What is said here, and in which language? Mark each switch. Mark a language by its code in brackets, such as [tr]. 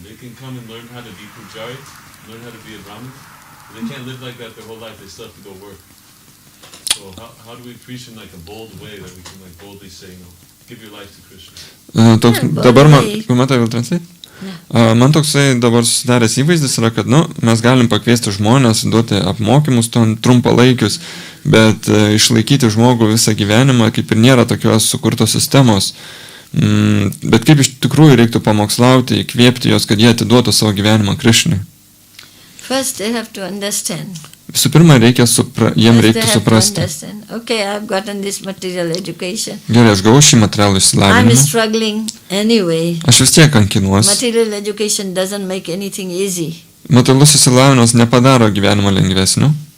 [en] They can come and learn how to be pujari, learn how to be a brahmin. But they can't live like that their whole life. They still have to go work. So, how do we preach in like a bold way that we can like boldly say, give your life to Krishna? [lt] Dabar man toksai dabar susidaręs įvaizdis yra, kad mes galim pakviesti žmonės, duoti apmokymus trumpalaikius, bet išlaikyti žmogų visą gyvenimą, kaip ir nėra tokios sukurtos sistemos. Bet kaip iš tikrųjų reiktų pamokslauti, įkvėpti juos, kad jie atiduotų savo gyvenimą Krišnai. [en] First they have to understand. [lt] Visų pirma, jiem reiktų suprasti. [en] Okay, I've gotten this material education. [lt] Gerai, aš gavau šį materialų išsilavinimą. [en] I'm struggling anyway. [lt] Aš vis tiek kankinuosi. [en] Material education doesn't make anything easy. [lt] Materialus išsilavinimas nepadaro gyvenimo lengvesniu.